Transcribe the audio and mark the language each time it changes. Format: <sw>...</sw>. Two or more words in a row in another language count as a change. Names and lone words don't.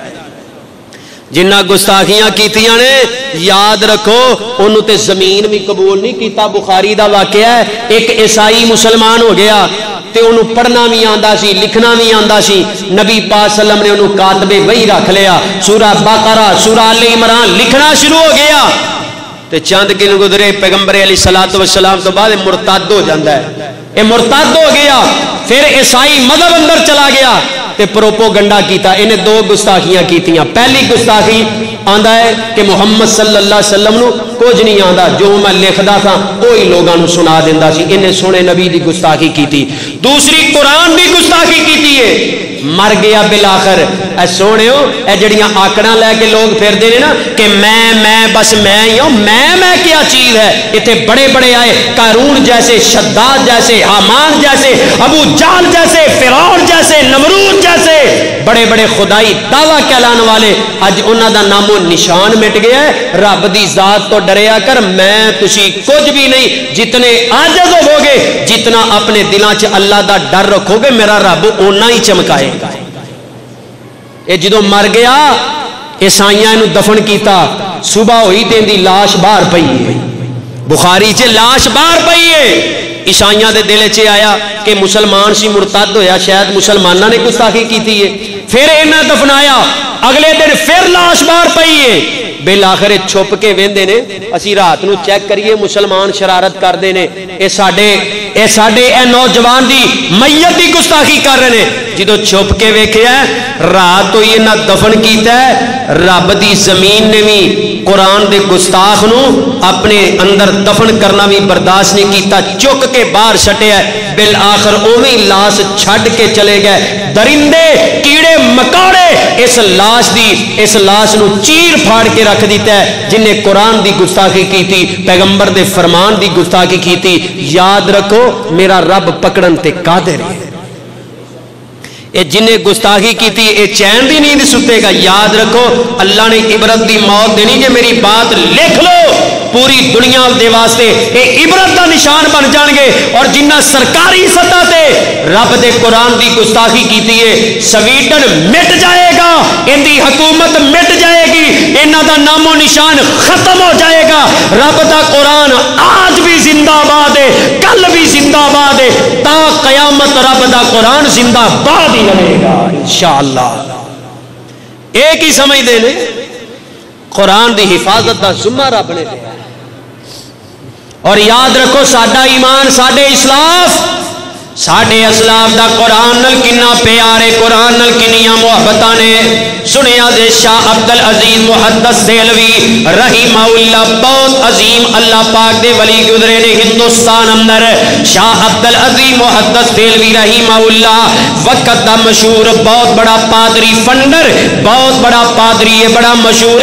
<pa>جنہ گستاخیاں کیتیاں نے یاد رکھو انہوں تے زمین بھی قبول نہیں کیتا۔ بخاری دا واقعہ ہے، ایک عیسائی مسلمان ہو گیا تے انہوں پڑھنا بھی آندا سی، لکھنا بھی آندا سی، نبی پاک</pa> <ar>صلی اللہ علیہ وسلم</ar> <pa>نے انہوں کاتب وحی رکھ لیا، سورہ بقرہ سورہ آل عمران لکھنا شروع ہو گیا تے چند دن گزرے پیغمبر</pa> <ar>علیہ الصلوۃ والسلام</ar> <pa>تو بعد مرتد ہو جاتا ہے، یہ مرتد ہو گیا، پھر عیسائی مذہب اندر چلا گیا تے پروپوگنڈا کیتا۔ انہیں دو گستاخیاں کیتیاں۔ پہلی گستاخی آندا ہے کہ محمد</pa> <ar>صلی اللہ علیہ وسلم</ar> <pa>نو کچھ نہیں آندا،</pa> <ur>جو میں لکھدا تھا وہی</ur> <pa>لوگاں نو سنا دیندا سی، انہیں سونے نبی دی گستاخی کیتی۔ دوسری قرآن دی گستاخی کیتی ہے، مر گیا بالآخر۔ اے سونے ہو اے جڑیاں آکڑاں لے کے لوگ پھردے نے نا کہ میں بس میں ہی ہوں،</pa> <ur>میں کیا چیز ہے،</ur> <pa>اتنے بڑے بڑے آئے، قارون جیسے، شداد جیسے، حامان جیسے، ابو جہل جیسے، فرعون جیسے، نمرود جیسے بڑے بڑے خدائی دعویٰ کہلانے والے، اج انہاں دا نام و نشان مٹ گیا ہے۔ رب دی ذات تو ڈریا کر، میں تسی کچھ بھی نہیں، جتنے عاجز ہو گے، جتنا اپنے دلاں چ اللہ دا ڈر رکھو گے، میرا رب اونا ہی چمکائے گا۔ اے جدوں مر گیا عیسائیاں نو دفن کیتا، صبح ہوئی تے دی لاش باہر پئی ہے، بخاری چ لاش باہر پئی ہے۔ عیسائیاں دے دل چ آیا کہ مسلمان سی مرتد ہویا، شاید مسلماناں نے گستاخی کیتی ہے، پھر انہاں دفنایا، اگلے دن پھر لاش باہر پئی ہے۔ بالآخر چھپ کے ویندے نے، اسی رات نو چیک کریے مسلمان شرارت کردے نے، اے ساڈے اے نوجوان دی میت دی گستاخی</pa> <ur>کر رہے ہیں۔</ur> <pa>جدو چھپ کے ویکھیا رات ہوئی انہاں دفن کیتا ہے، رب دی زمین نے بھی قرآن دے گستاخ نو اپنے اندر دفن کرنا بھی برداشت نہیں کیتا، چک کے باہر سٹیا، بالآخر اوویں لاش چھڈ کے چلے گئے۔ درندے کیڑے مکوڑے اس لاش نو چیر پھاڑ کے رکھ دیتا ہے، جن نے قرآن دی گستاخی</pa> <ur>کی تھی،</ur> <pa>پیغمبر دے فرمان دی گستاخی</pa> <ur>کی تھی۔</ur> <pa>یاد رکھو میرا رب پکڑن تے قادر ہے۔ اے جن نے گستاخی</pa> <ur>کی تھی</ur> <pa>اے چین دی نیند ستے گا۔ یاد رکھو اللہ نے عبرت دی موت دینی، کہ میری بات لکھ لو، پوری دنیا دے واسطے</pa> <ur>یہ عبرت کا نشان</ur> <pa>بن جان گے. اور جنہ سرکاری سطح تے رب دے قرآن دی گستاخی کیتی ہے سویڈن مٹ جائے گا, ان دی حکومت مٹ جائے گی, انہاں دا نام و نشان ختم ہو جائے گا. رب دا قرآن آج بھی زندہ باد ہے, کل بھی زندہ باد ہے, تا قیامت رب دا قرآن زندہ باد ہی رہے گا انشاءاللہ. ایک ہی سمجھ دے لے قرآن دی حفاظت دا ذمہ رب نے دیا. اور یاد رکھو ساڈا ایمان ساڈے اسلاف ساڈے اسلاف دا قرآن نال کنا پیار ہے, قرآن نال کنیاں محبتاں نے. سنیا دے شاہ عبد العزیز محدث دہلوی</pa> <ar>رحمہ اللہ</ar> <pa>بہت عظیم اللہ پاک دے ولی گزرے نے ہندوستان اندر. شاہ عبد العزیز محدث دہلوی</pa> <ar>رحمہ اللہ</ar> <pa>وقت دا مشہور بہت بڑا پادری فنڈر, بہت بڑا پادری ہے, بڑا مشہور.</pa>